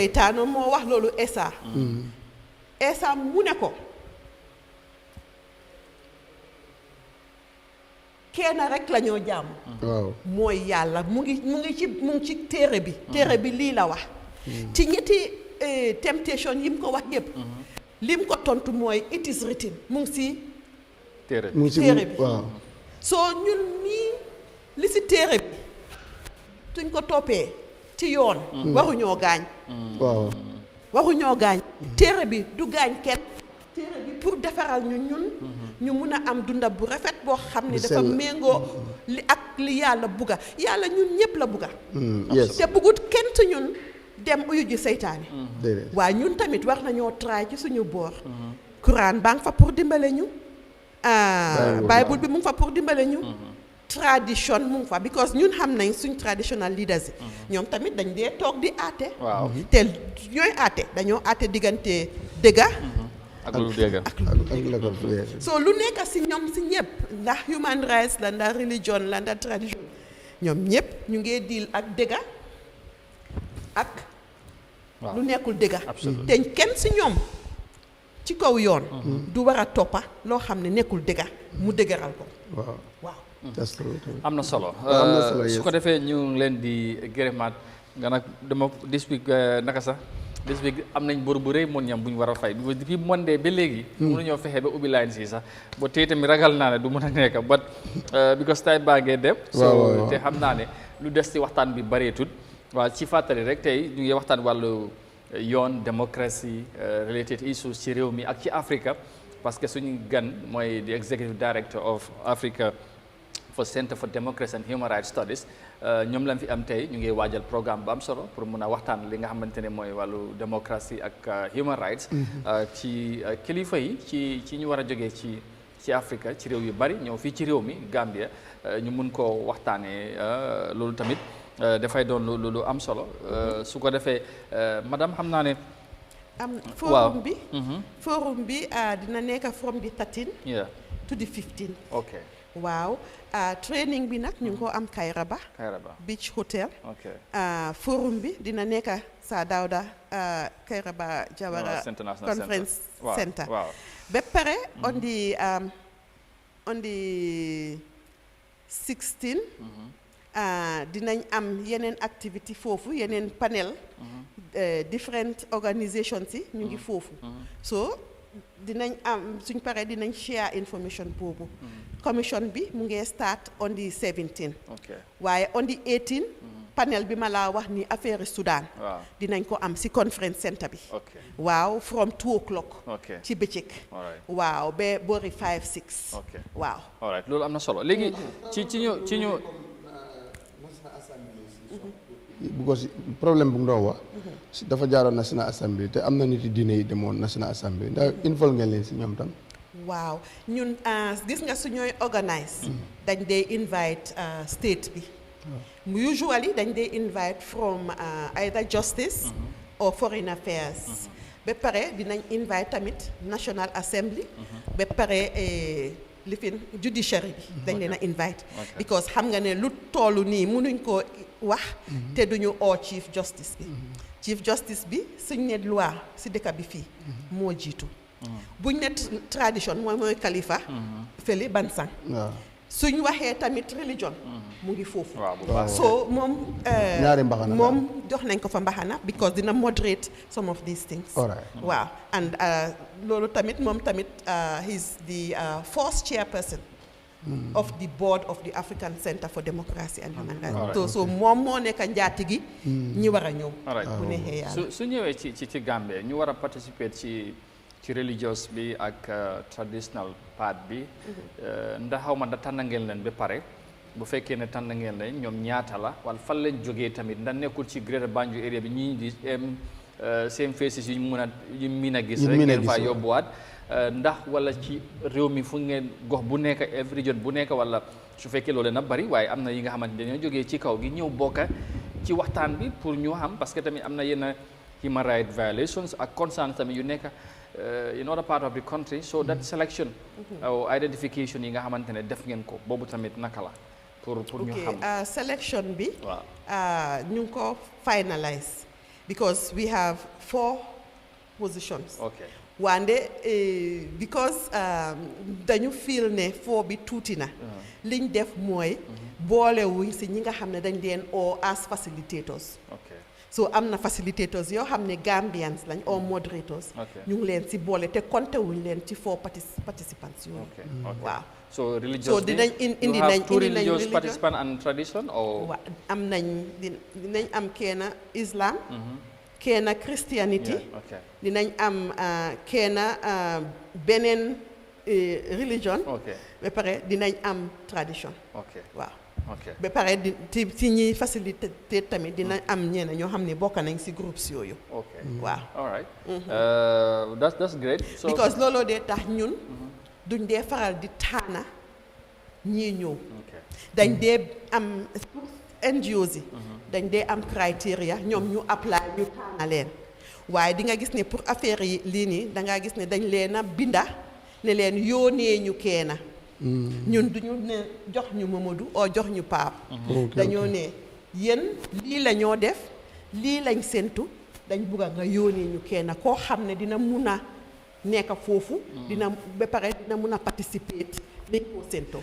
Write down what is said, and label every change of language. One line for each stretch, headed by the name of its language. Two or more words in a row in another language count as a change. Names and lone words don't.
Wolof: seytaane moo wax loolu Esa mu ne ko kenn rek la ñoo jaamu waaw mooy yàlla mu ngi ci téere bi lii la wax ci ñetti temptation yi mu ko wax yépp lim ko tontu mooy
English: it is written
Wolof: mu ngi si téere bi waaw soo ñun nii li si téere bi suñ ko toppee ci yoon waruñoo gaañ waaw waruñoo gaañ téere bi du gaañ kenn téere bi pour defaral ñun ñu mun a am dunda bu rafet boo xam ne dafa méngoo li ak li yàlla bugga yàlla ñun ñëpp la bugga te buggut kenn ci ñun dem uyu ji seytaane waaye ñun tamit war nañoo try ci suñu boor Quran baa ngi fa pour dimbale ñu Bible bi mu ngi fa pour dimbale ñu tradition mu ngi fa because ñun xam nañ suñ traditional leaders yi ñoom tamit dañ dee toog di aate te ñooy aate dañoo aate diggante dëgga ak lu dëgga so lu nekk si ñoom si ñëpp ndax
English: human rights
Wolof: la ndax religion la ndax tradition ñoom ñëpp ñu ngee deal ak dëgga ak lu nekkul dëgga te kenn si ñoom ci kaw yoon du war a toppa loo xam ne nekkul dëgga mu dëgëral ko waaw am na solo su ko defee ñu ngi leen di gërëmaat nga nag dama
English: this week
Wolof: naka sax
English: this week
Wolof: am nañ bor bu rëy moon ñam bu ñu war a fay depuis Monday ba léegi mënuñoo fexe ba ubbi line si sax ba tey tamit ragal naa ne du mën a nekk
English: but because time
Wolof: baa ngee dem so te xam naa ne lu des ci waxtaan bi bareetut waaw ci fàttali rek tey ñu ngi waxtaan wàllu yoon démocratie
English: related issues
Wolof: ci réew mi ak ci Africa
French: parce que
Wolof: suñu gan mooy
English: the executive director of Africa
Wolof: for Center for Democracy and
English: Human Rights
Wolof: Studies ñoom lañ fi am tey ñu ngi waajal programme bu am solo pour mun a waxtaan li nga xamante ne mooy wàllu démocratie ak human rights ci kilifa yi ci ñu war a jógee ci Afrique ci réew yu bari ñëw fii ci réew mi Gambia ñu mun koo waxtaanee loolu tamit dafay doon lu am solo su ko defee madame xam naa ne forum bi dina nekk
English: from the 13 to the 15 okay
Wolof: waaw training bi nag ñu ngi ko am Kairaba Beach Hotel forum bi dina nekk Sir Dawda Kairaba Jawara Conference Center ba pare on the 16 dinañ am yeneen activity foofu yeneen panel
English: different organizations
Wolof: yi ñu ngi foofu so dinañ am suñ paree dinañ
English: share information
Wolof: boobu commission bi mu ngi
English: start on the 17
Wolof: waaye
English: on the 18 panel
Wolof: bi ma laa wax ni affaire Sudan dinañ ko am si conference center bi waaw
English: from 2 o'clock
Wolof: ci bëccëg waaw ba boori 5-6 waaw loolu am na solo léegi ci ñu because problème bu ndaw wax dafa jaaroon National Assembly te am na nit yi diine yi demoon National Assembly ndax involve ngeen leen si ñoom tam waaw ñun gis nga su ñooy organise dañ dee
English: invite state
Wolof: bi usually dañ dee
English: invite from either justice or foreign affairs
Wolof: ba pare dinañ invite tamit National Assembly ba pare lifin judiciary bi dañ leen a
English: invite because
Wolof: xam nga ne lu toolu nii mënuñ ko wax te duñu oo chief justice bi suñ ne loi si dëkk bi fii moo jiitu buñ ne tradition mooy kalifa fële Bansang suñ waxee tamit religion mu ngi foofu so moom ñaari mbaxana moom jox nañ ko fa mbaxana because dina
English: moderate some of these things
Wolof: waaw and loolu tamit moom tamit
English: he's the first chairperson of the board of the African Center for Democracy and Human Rights
Wolof: so moom moo nekk njaati gi ñi war a ñëw bu neexee yàlla su ñëwee ci Gambie ñu war a participer ci religious bi ak
English: traditional part
Wolof: bi ndax xaw ma da tànn ngeen leen ba pare bu fekkee ne tànn ngeen leen ñoom ñaata la wala fan leen jógee tamit ndax nekkul ci Greater Banjul area bi ñii di
English: same faces
Wolof: yu mën a gis rek ngeen faa yóbbuwaat ndax wala ci réew mi fu ngeen gox bu nekk region bu nekk wala su fekkee loolu na bari waaye am na yi nga xamante ne dañoo jógee ci kaw gi ñëw bokka ci waxtaan bi pour ñu xam parce que tamit am na yenn
English: human rights violations
Wolof: ak concerns tamit yu nekk
English: in other part of the country so that selection or identification
Wolof: yi nga xamante ne def ngeen ko boobu tamit naka la pour ñu xam selection bi ñu ngi ko finalize
English: because we have 4 positions
Wolof: wande because dañu feel ne 4 bi tuuti na liñ def mooy boolewuñ si ñi nga xam ne dañ leen oo
English: as facilitators
Wolof: so am na facilitators yoo xam ne Gambians lañ
English: or moderators
Wolof: ñu ngi leen si boole te compté wuñ leen ci 4 participants yooyu waaw
English: so religious
Wolof: dinañ indi nañ
English: religious participant and tradition or
Wolof: waaw am nañ dinañ am kenn Islam kenn Christianity dinañ am kenn beneen religion ba pare dinañ am tradition waaw ba pare ci ñi facilité tamit dina am ñeneen ñoo xam ne bokk nañ si groupes yooyu waaw
English: all right that's great
Wolof: because looloo dee tax ñun duñ dee faral di taana ñii ñëw dañ dee am NGOs yi dañ dee am criteria ñoom ñu apply ñu taana leen waaye di nga gis ne
French: pour affaire
Wolof: yi lii nii dangaa gis ne dañ leen a binda ne leen yónnee ñu keena ñun duñu ne jox ñu Mamadou oo jox ñu Paap dañoo ne yéen lii la ñoo def lii lañ séntu dañ bugg a nga yónnee ñu kenn koo xam ne dina mun a nekk foofu dina ba pare dina mun a participer dañ koo séntoo